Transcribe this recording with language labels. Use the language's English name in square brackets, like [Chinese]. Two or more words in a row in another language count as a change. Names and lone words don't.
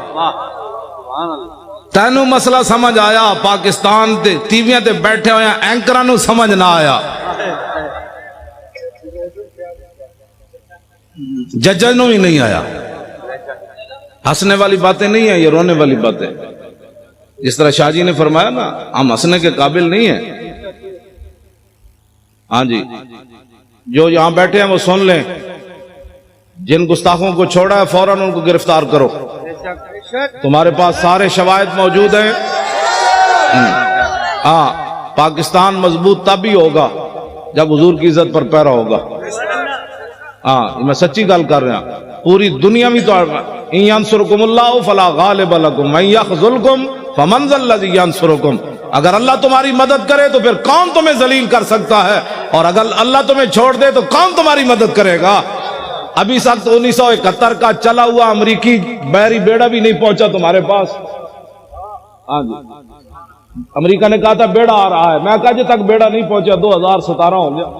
[Punjabi] تینوں مسئلہ سمجھ آیا؟ پاکستان تے ٹیویاں تے بیٹھے ہوئے اینکراں نوں سمجھ نہ آیا, ججاں نوں بھی نہیں آیا. [Urdu] ہنسنے والی باتیں نہیں ہیں, یہ رونے والی باتیں. جس طرح شاہ جی نے فرمایا نا, ہم ہنسنے کے قابل نہیں ہیں. ہاں جی, جو یہاں بیٹھے ہیں وہ سن لیں, جن گستاخوں کو چھوڑا ہے فوراً ان کو گرفتار کرو. تمہارے پاس سارے شواہد موجود ہیں. ہاں, پاکستان مضبوط تب ہی ہوگا جب حضور کی عزت پر پیرا ہوگا. ہاں میں سچی گل کر رہا ہوں, پوری دنیا میں تو [Arabic] ان ینصرکم اللہ فلا غالب لکم من یخذلکم فمن ذا الذی ینصرکم. [Urdu] اگر اللہ تمہاری مدد کرے تو پھر کون تمہیں ذلیل کر سکتا ہے, اور اگر اللہ تمہیں چھوڑ دے تو کون تمہاری مدد کرے گا. ابھی سال 1971 کا چلا ہوا امریکی بحری بیڑا بھی نہیں پہنچا تمہارے پاس. ہاں جی, امریکہ نے کہا تھا بیڑا آ رہا ہے, میں کہا جب تک بیڑا نہیں پہنچا 2017 ہو گیا.